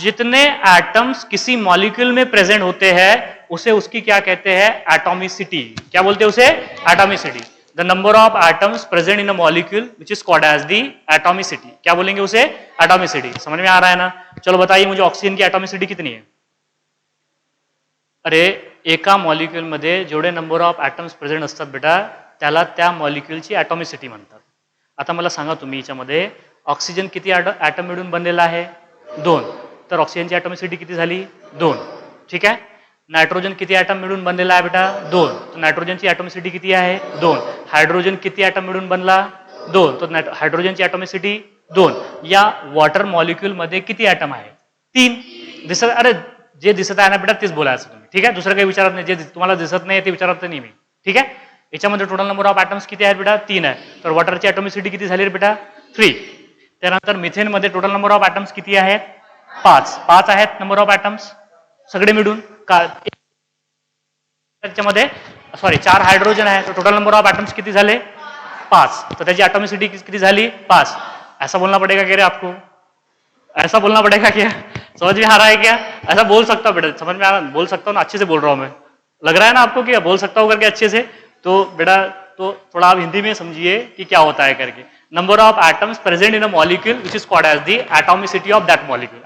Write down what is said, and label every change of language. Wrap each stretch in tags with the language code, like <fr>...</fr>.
<hi>जितने एटम्स किसी मॉलिक्यूल में प्रेजेंट होते हैं उसे उसकी क्या कहते हैं? एटॉमिसिटी। क्या बोलते हैं उसे? Atomicity.</hi> <en>The number of atoms present in a molecule which is called as the atomicity.</en> <hi>क्या बोलेंगे उसे? एटॉमिसिटी। समझ में आ रहा है ना? चलो बताइए मुझे ऑक्सीजन की एटॉमिसिटी कितनी है?</hi> <mr>अरे एका मॉलिक्यूल मध्ये जेवढे नंबर ऑफ एटम्स प्रेझेंट असतात बेटा त्याला त्या मॉलिक्यूलची एटॉमिसिटी म्हणतात। आता मला सांगा तुम्ही याच्यामध्ये ऑक्सिजन किती एटम मिळून बनलेला आहे? 2। तर ऑक्सिजनची एटॉमिसिटी किती झाली? 2। ठीक आहे। नायट्रोजन किती एटम मिळून बनलेला आहे बेटा? 2। तर नायट्रोजनची एटॉमिसिटी किती आहे? 2। हायड्रोजन किती एटम मिळून बनला? 2। तर हायड्रोजनची एटॉमिसिटी 2। या वॉटर मॉलिक्यूल मध्ये किती एटम आहे? 3। दिसत? अरे जे दिसत आहे ना बेटा तेच बोलायचं तुम्ही, ठीक आहे? दुसरं काही विचारत नाही, जे तुम्हाला दिसत नाही ते विचारत नाही मी, ठीक आहे? याच्यामध्ये टोटल नंबर ऑफ एटम्स किती आहेत बेटा? 3 आहे। तर वॉटरची एटॉमिसिटी किती झाली रे बेटा? 3। त्यानंतर मिथेन मध्ये टोटल नंबर ऑफ एटम्स किती आहेत? 5। 5 आहेत नंबर ऑफ एटम्स सगळे मिळून का? त्याच्यामध्ये सॉरी 4 हाइड्रोजन आहे, तो टोटल नंबर ऑफ एटम्स किती झाले? 5। तो त्याची एटॉमिसिटी किती झाली? 5।</mr> <hi>ऐसा बोलना पड़ेगा क्या रे आपको? ऐसा बोलना पड़ेगा क्या? समझ में आ रहा है क्या? ऐसा बोल सकता हूँ बेटा, समझ में आ रहा? बोल सकता हूँ ना, अच्छे से बोल रहा हूँ मैं। लग रहा है ना आपको कि बोल सकता हूँ करके अच्छे से? तो बेटा तो थोड़ा आप हिंदी में समझिए कि क्या होता है करके।</hi> <en>Number of atoms present in a molecule which is called as the atomicity of that molecule.</en>